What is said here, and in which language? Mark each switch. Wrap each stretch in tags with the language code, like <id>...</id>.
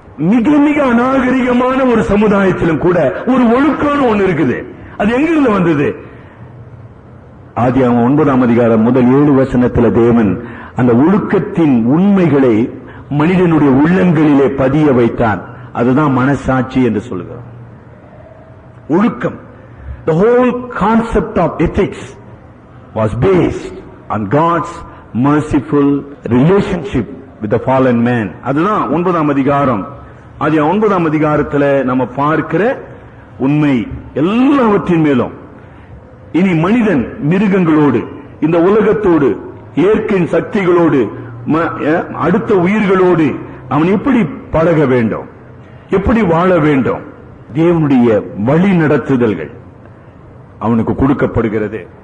<ta>மிக மிக அநாகரிகமான ஒரு சமுதாயத்திலும் கூட ஒரு ஒழுக்கம் ஒண்ணு இருக்குது. அது எங்கிருந்து வந்தது? ஆதியாகமம் 9ஆம் அதிகாரம் முதல் 7 வசனத்தில் தேவன் அந்த ஒழுக்கத்தின் உண்மைகளை மனிதனுடைய உள்ளங்களிலே பதிய வைத்தான். அதுதான் மனசாட்சி என்று சொல்கிறோம். ஒழுக்கம்,</ta> <en>the whole concept of ethics was based on God's merciful relationship with the fallen man.</en> <ta>அதுதான் 9ஆம் அதிகாரம். அது 9ஆம் அதிகாரத்தில் நம்ம பார்க்கிற உண்மை எல்லாவற்றின் மேலும். இனி மனிதன் மிருகங்களோடு, இந்த உலகத்தோடு, இயற்கையின் சக்திகளோடு, அடுத்த உயிர்களோடு அவன் எப்படி பழக வேண்டும், எப்படி வாழ வேண்டும், தேவனுடைய வழி நடத்துதல்கள் அவனுக்கு கொடுக்கப்படுகிறது.</ta>